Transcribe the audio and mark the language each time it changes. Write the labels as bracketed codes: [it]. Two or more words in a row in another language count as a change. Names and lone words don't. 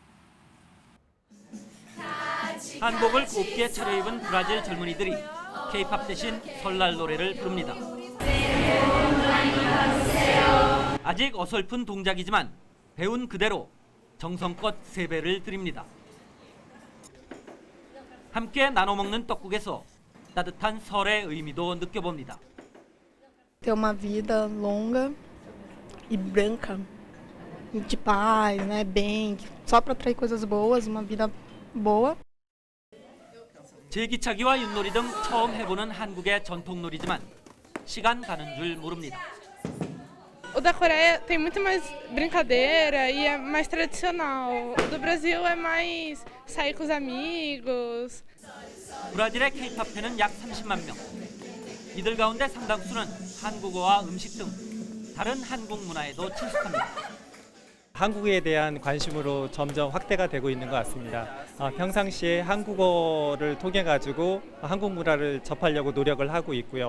[ko] 한복을 곱게 차려입은 브라질 젊은이들이 K-팝 대신 설날 노래를 부릅니다. 아직 어설픈 동작이지만 배운 그대로 정성껏 세배를 드립니다. 함께 나눠 먹는 떡국에서 따뜻한 설의 의미도 느껴봅니다. [pt] Ter uma vida longa e branca, de paz, né, bem, só para atrair coisas boas, uma vida boa. [ko] 제기차기와 윷놀이 등 처음 해보는 한국의 전통놀이지만 시간 가는 줄 모릅니다. [pt] O da Coreia tem muito mais brincadeira e é mais tradicional. O do Brasil é mais sair com os amigos. [ko] 브라질의 K-팝 팬은 약 30만 명. 이들 가운데 상당수는 한국어와 음식 등 다른 한국 문화에도 친숙합니다. 한국에 대한 관심으로 점점 확대가 되고 있는 것 같습니다. 평상시에 한국어를 통해 가지고 한국 문화를 접하려고 노력을 하고 있고요.